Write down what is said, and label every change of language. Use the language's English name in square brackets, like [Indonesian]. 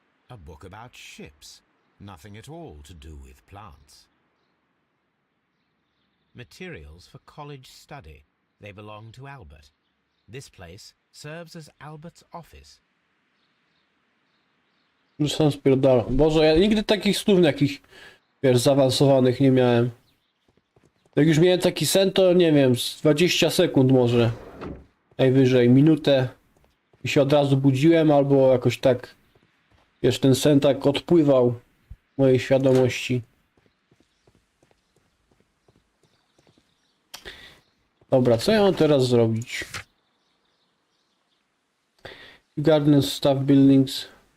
[English] A book about ships. Nothing at all to do with plants. Materials for college study. They belong to Albert. This place serves as Albert's office. [Polish] Już sam spierdalam. Boże, ja nigdy takich snów jakichś, wiesz, zaawansowanych nie miałem. Jak już miałem taki sen, to nie wiem, z 20 sekund może. Najwyżej, minutę. I się od razu budziłem, albo jakoś tak, wiesz, ten sen tak odpływał w mojej świadomości. Dobra, co ja mam teraz zrobić? [English] Gardens, staff buildings.